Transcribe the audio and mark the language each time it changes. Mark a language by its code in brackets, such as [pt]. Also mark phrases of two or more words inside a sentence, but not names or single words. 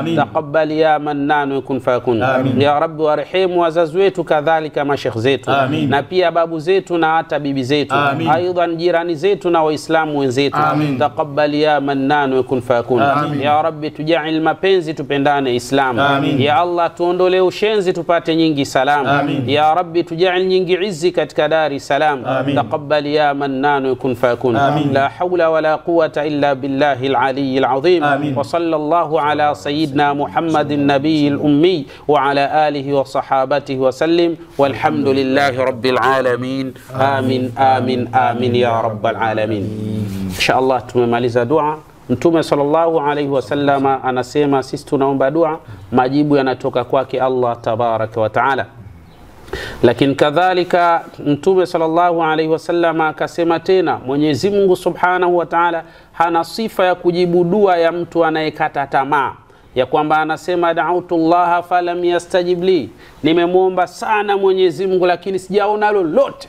[ar] تقبل يا منان يكون فيكون يا رب, [sw] warehemu wazazi wetu kadhalika mashekh zetu na pia babu zetu na hata bibi zetu, aidan jirani zetu na waislamu wenzetu. [ar] تقبل يا منان يكون فيكون يا رب, [sw] tujail mapenzi tupendane Islam. [ar] يا الله, [sw] tuondolee ushenzi tupate nyingi salam. [ar] يا رب, [sw] tujail nyingi izzi katika [ar] دار السلام. تقبل يا منان يكون فيكون لا حول ولا قوة إلا بالله العلي العظيم. وصلى الله على سيدنا محمد النبي الأمي وعلى آله وصحابته وسلم والحمد لله رب العالمين. آمين آمين آمين يا رب العالمين. [sw] Inshallah tumemaliza dua. Mtume [ar] صلى الله عليه وسلم [sw] anasema sisi tunaomba dua, majibu yanatoka kwake [ar] الله تبارك وتعالى. [sw] Lakini kadhalika Mtume [ar] صلى الله عليه وسلم [sw] akasema tena, Mwenyezi Mungu [ar] سبحانه وتعالى [sw] hana sifa ya kujibu dua ya mtu anayekata tamaa, ya kwamba anasema [ar] دعوت الله فلم يستجب لي, [sw] nimemuomba sana Mwenyezi Mungu lakini sijaona lolote.